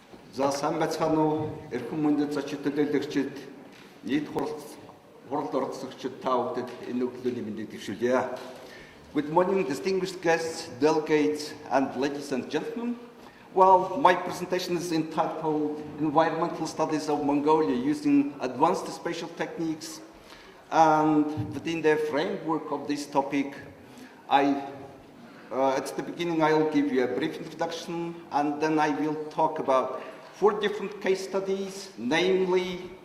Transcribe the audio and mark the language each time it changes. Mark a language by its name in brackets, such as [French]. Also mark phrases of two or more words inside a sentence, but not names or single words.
[Mongolian] За сайн байцгаана уу? Эрхэм мөндөд зочид төлөөлөгчид, нийт хуралд оролцогчид та бүхэнд энэ өглөөний мэндийг дэвшүүлье. [English] Good morning, distinguished guests, delegates, and ladies and gentlemen. Well, my presentation is entitled Environmental Studies of Mongolia Using Advanced Spatial Techniques. And within the framework of this topic, at the beginning, I'll give you a brief introduction, and then I will talk about 4 different case studies, namely